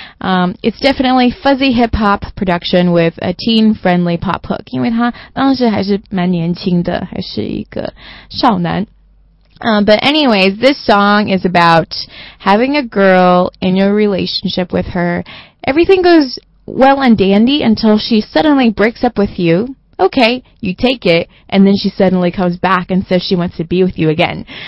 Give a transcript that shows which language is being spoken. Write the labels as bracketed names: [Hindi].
[English] It's definitely fuzzy hip-hop production with a teen-friendly pop hook. [Chinese] 因为他当时还是蛮年轻的，还是一个少男。 [English] But anyways, this song is about having a girl in your relationship with her. Everything goes well and dandy until she suddenly breaks up with you. Okay, you take it, and then she suddenly comes back and says she wants to be with you again.